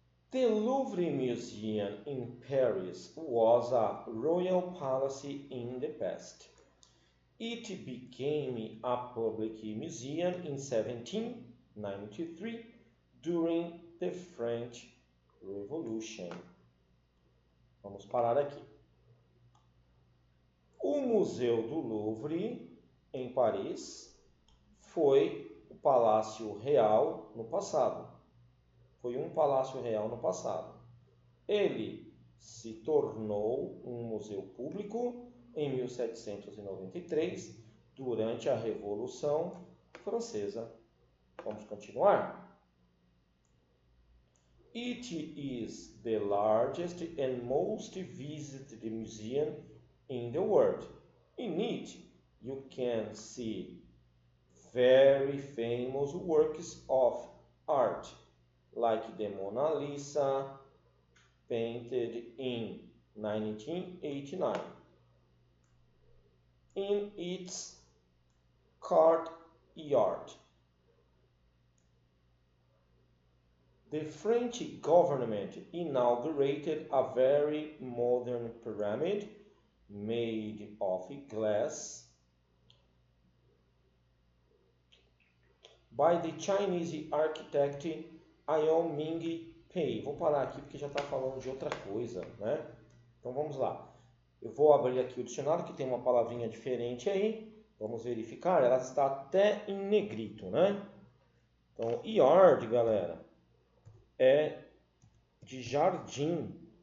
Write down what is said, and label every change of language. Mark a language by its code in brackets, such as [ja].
[en] The Louvre Museum in Paris was a royal palace in the past. It became a public museum in 1793 during the French Revolution. [pt] Vamos parar aqui. O Museu do Louvre, em Paris, foi o Palácio Real no passado. Foi um palácio real no passado. Ele se tornou um museu público em 1793, durante a Revolução Francesa. Vamos continuar? [en] It is the largest and most visited museum in the world. In it, you can see very famous works of art, like the Mona Lisa, painted in 1989. In its courtyard, the French government inaugurated a very modern pyramid made of glass by the Chinese architect Ion Ming Pei. [pt] Vou parar aqui porque já está falando de outra coisa, né? Então vamos lá. Eu vou abrir aqui o dicionário que tem uma palavrinha diferente aí. Vamos verificar. Ela está até em negrito, né? Então, yard, galera, é de jardim.